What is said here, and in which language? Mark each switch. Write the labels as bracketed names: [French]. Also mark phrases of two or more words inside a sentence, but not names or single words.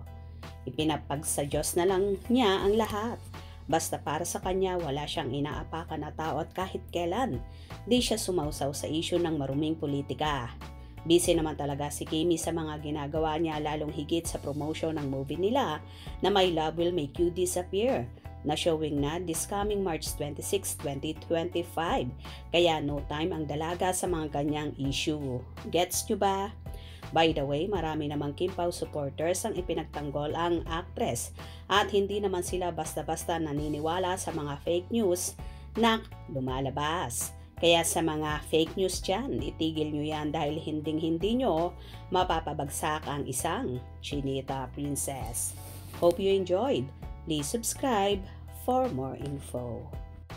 [Filipino] Ipinapag sa Diyos na lang niya ang lahat. Basta para sa kanya wala siyang inaapakan na tao at kahit kailan di siya sumausaw sa issue ng maruming politika. Busy naman talaga si Kimi sa mga ginagawa niya lalong higit sa promotion ng movie nila na My Love Will Make You Disappear na showing na [English] this coming [Filipino] March 26, 2025. Kaya [English] no time [Filipino] ang dalaga sa mga ganyang issue. Gets nyo ba? [English] By the way, [Filipino] marami namang Kim Pao supporters ang ipinagtanggol ang actress at hindi naman sila basta-basta naniniwala sa mga [English] fake news [Filipino] na lumalabas. Kaya sa mga [English] fake news [Filipino] dyan, itigil nyo yan dahil hinding-hindi nyo mapapabagsak ang isang Chinita Princess. [English] Hope you enjoyed. Please subscribe for more info.